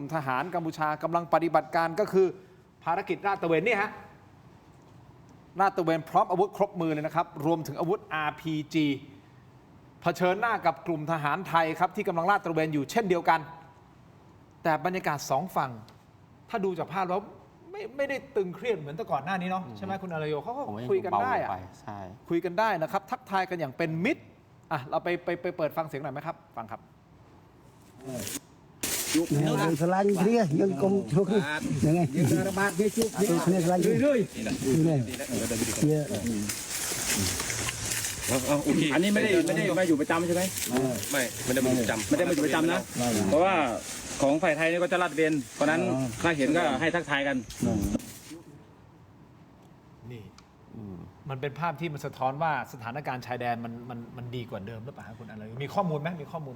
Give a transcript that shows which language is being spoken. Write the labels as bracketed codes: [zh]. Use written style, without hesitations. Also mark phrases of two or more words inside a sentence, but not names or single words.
[th] ทหารกัมพูชากำลังปฏิบัติการก็คือภารกิจลาดตระเวนนี่ฮะลาดตระเวนพร้อมอาวุธครบมือเลยนะครับรวมถึงอาวุธ RPG เผชิญหน้ากับกลุ่มทหารไทยครับที่กำลังลาดตระเวนอยู่เช่นเดียวกันแต่บรรยากาศสองฝั่งถ้าดูจากภาพแล้วไม่ได้ตึงเครียดเหมือนแต่ก่อนหน้านี้เนาะใช่ไหมคุณอารโยเขาก็คุยกันได้อะคุยกันได้นะครับทักทายกันอย่างเป็นมิตรอ่ะเราไปเปิดฟังเสียงหน่อยไหมครับฟังครับ [km] យើងស្រឡាញ់គ្នាយើងកុំធ្វើហ្នឹងហើយយើងរបាតគ្នាជួបគ្នាស្រឡាញ់រឿយៗ [th] โอเคอันนี้ไม่ได้มาอยู่ประจำใช่ไหมไม่ได้มาอยู่ประจำนะ เพราะว่าของฝ่ายไทยนี่ก็จะลาดเวนเพราะนั้นถ้าเห็นก็ให้ทักทายกัน นี่มันเป็นภาพที่มันสะท้อนว่าสถานการณ์ชายแดนมันดีกว่าเดิมหรือเปล่าคุณอะไรมีข้อมูลไหมมีข้อมูล